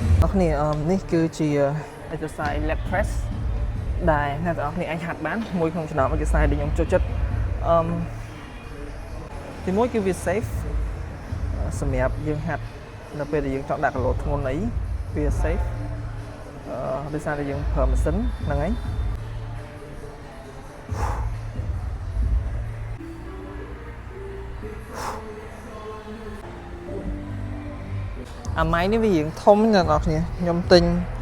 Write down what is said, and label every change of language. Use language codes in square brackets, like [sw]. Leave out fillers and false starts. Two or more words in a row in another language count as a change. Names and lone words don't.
[km] នេះនេះគឺជា [en] exercise leg press [km] ដែលអ្នកទាំងអស់គ្នាអាចហាត់បានមួយក្នុងចំណោម exercise ដែលខ្ញុំចូលចិត្ត ទីមួយគឺវា safe សម្រាប់យើងហាត់នៅពេលដែលយើងចង់ដាក់គីឡូធ្ងន់អីវា safe ដោយសារតែយើងប្រើម៉ាស៊ីនហ្នឹងហើយអាម៉ៃនេះវារៀងធំអ្នកនរគ្នាខ្ញុំទិញ